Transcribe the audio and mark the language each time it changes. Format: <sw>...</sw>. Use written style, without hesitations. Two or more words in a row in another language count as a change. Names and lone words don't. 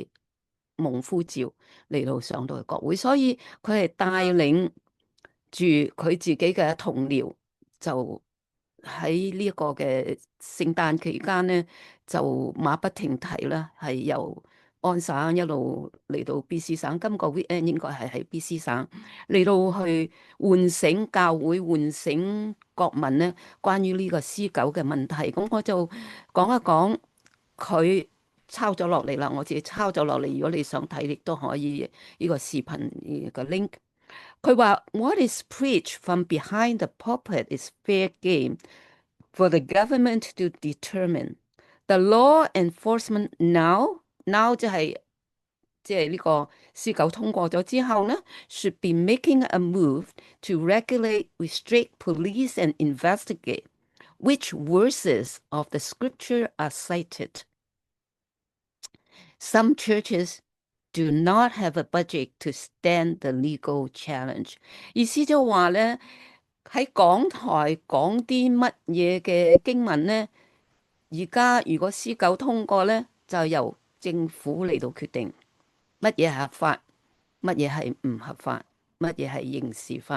<yue>蒙呼召嚟到上到去國會，所以佢係帶領住佢自己嘅同僚，就喺呢一個嘅聖誕期間咧，就馬不停蹄啦，係由安省一路嚟到 BC 省，今個 weekend 應該係喺 BC 省嚟到去喚醒教會、喚醒國民咧，關於呢個 C9嘅問題。咁我就講一講，佢抄咗落嚟啦，我自己抄咗落嚟。如果你想睇，亦都可以呢個視頻個 link。佢話</yue> <en>：What is preached from behind the pulpit is fair game for the government to determine. The law enforcement now</en> <yue>即係呢個 C9通過咗之後呢</yue> <en>should be making a move to regulate, restrict, police and investigate which verses of the scripture are cited. Some churches do not have a budget to stand the legal challenge。</en> <yue>意思就話咧，喺港台講啲乜嘢嘅經文咧，而家如果 C9通過咧，就由政府嚟到決定乜嘢係合法，乜嘢係唔合法，乜嘢係刑事法。</yue>